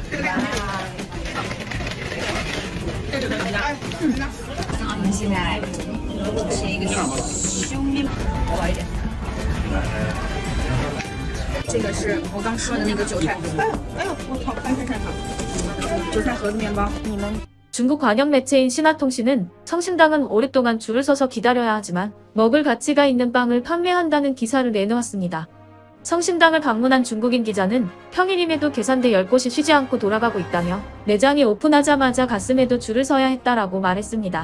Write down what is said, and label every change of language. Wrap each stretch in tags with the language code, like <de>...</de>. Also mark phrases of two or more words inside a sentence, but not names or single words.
<zh>这个怎么样？我们现在来吃一个胸面，薄一点。这个是我刚说的那个韭菜，哎呦，我靠，看，韭菜盒子面包。你们</zh> <ko>중국 관영 매체인 신화통신은 성심당은 오랫동안 줄을 서서 기다려야 하지만 먹을 가치가 있는 빵을 판매한다는 기사를 내놓았습니다. 성심당을 방문한 중국인 기자는 평일임에도 계산대 10곳이 쉬지 않고 돌아가고 있다며 매장이 오픈하자마자 갔음에도 줄을 서야 했다라고 말했습니다.</ko>